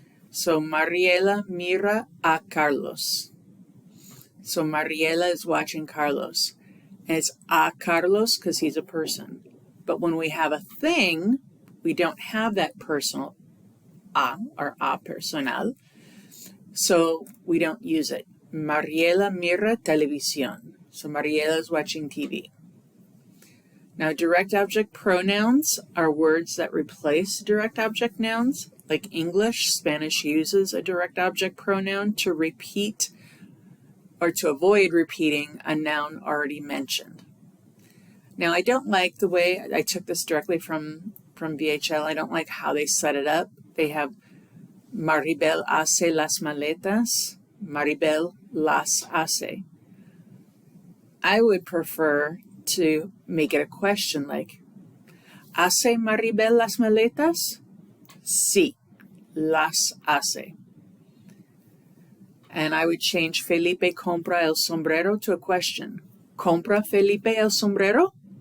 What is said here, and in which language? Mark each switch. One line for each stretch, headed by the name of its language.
English: So
Spanish: Mariela mira a Carlos.
English: So Mariela is watching Carlos. And it's a Carlos because he's a person. But when we have a thing, we don't have that personal a or a personal. So we don't use it.
Spanish: Mariela mira televisión.
English: So Mariela is watching TV. Now, direct object pronouns are words that replace direct object nouns. Like English, Spanish uses a direct object pronoun to repeat or to avoid repeating a noun already mentioned. Now, I don't like the way, I took this directly from VHL, I don't like how they set it up. They have
Spanish: Maribel hace las maletas, Maribel las hace.
English: I would prefer to make it a question like,
Spanish: ¿Hace Maribel las maletas? Sí, las hace.
English: And I would change
Spanish: Felipe compra el sombrero
English: to a question.
Spanish: ¿Compra Felipe el sombrero?